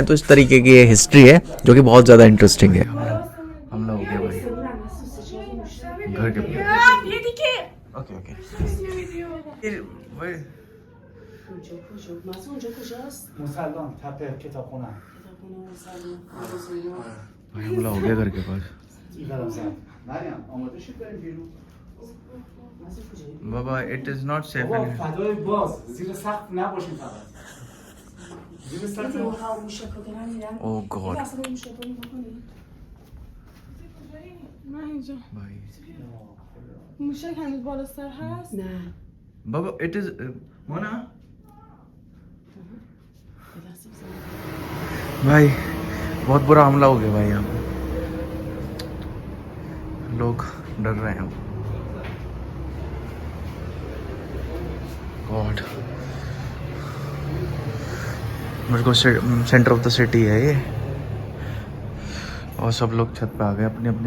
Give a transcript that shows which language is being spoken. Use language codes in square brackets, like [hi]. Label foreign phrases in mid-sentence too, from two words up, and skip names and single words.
[hi] तो इस तरीके की ये हिस्ट्री है जो कि बहुत ज़्यादा इंटरेस्टिंग है। हमला हो गया भाई घर के ओके भाई हमला हो गया घर के पास। [en] baba it is not safe [fa] فضای باز زیر سقف نباشین فقط زیر سقف [en] oh God [fa] نه اینجا [hi] भाई [fa] موشک هنوز بالا سر هست؟ نه [hi] बाबा [en] it is [hi] मोना भाई बहुत बुरा हमला हो गया भाई। यहाँ पे लोग डर रहे हैं। गॉड मेरे को [en] center of the city [hi] है ये और सब लोग छत पे आ गए अपनी अपनी।